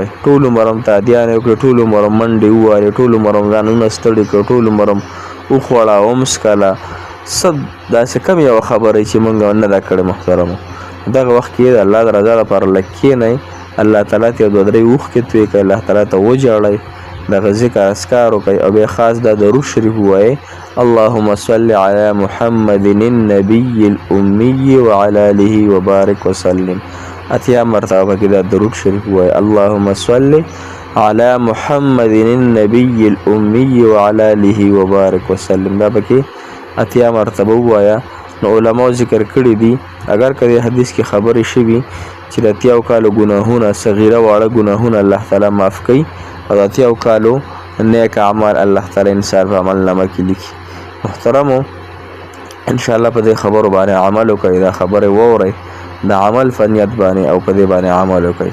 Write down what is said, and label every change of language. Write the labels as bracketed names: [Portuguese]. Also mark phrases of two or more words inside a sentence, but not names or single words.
[Pashto] ټول عمر هم تعدیانې وکړئ، ټول عمر هم منډې ووهلې، ټول عمر هم ځانونه ستړي کړه، ټول عمر هم وخوړه ومسکله، څه داسې کم یوه خبره چې موږ نه ده کړې محترمو. دغه وخت کې د الله د رضا لپاره لږ کښېنئ، الله تعالی ته یو دوه درې اوښکې تویې کړئ، الله تعالی ته وژاړئ، دغه ذکر اذکار وکړئ او بیا خاص دا درود شریف ووایئ [Arabic] اللهم صل علی محمد النبي الأمي وعلى آله وبارک وسلم. [Pashto] اتیا مرتبه کې دا درود شریف ووایئ [Arabic] اللهم صل علی محمد النبي الأمي وعلى آله وبارک وسلم. [Pashto] دا پکې اتیا مرتبه ووایه. نو علماء ذکر کړي دي اگر کدی حدیث کې خبرې شوي چې د 80 کالو ګناهونه صغیره واړه ګناهونه الله تعالی معاف کوي او د 80 کالو نیک اعمال الله تعالی انسان په عمل نامه کې لیکي. محترمو [Arabic] ان شاء الله [Pashto] په دې خبرو باندې عمل وکړئ، دا خبره وورئ، د عمل فنیت باندې او په دې باندې عمل وکړئ.